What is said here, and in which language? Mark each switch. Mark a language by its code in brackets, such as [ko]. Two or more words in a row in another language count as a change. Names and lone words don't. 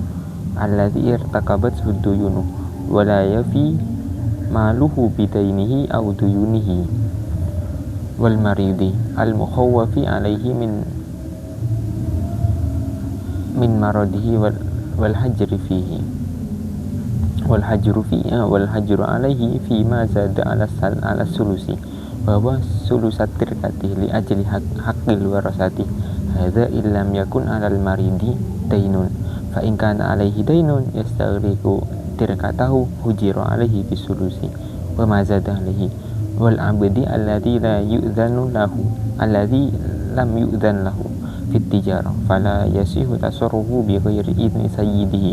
[ar] ولا يفي ماله بدينه أو ديونه والمريض المخوف عليه من مرضه والحجر عليه فيما زاد على ثلث بأن ثلث التركة لأجل حق الورثة هذا إن لم يكن على المريض دين فإن كان عليه دين يستغرق تركته حجر عليه بثلث وما زاد عليه والعبد الذي لم يؤذن له في التجارة فلا يصح تصرفه بغير إذن سيده.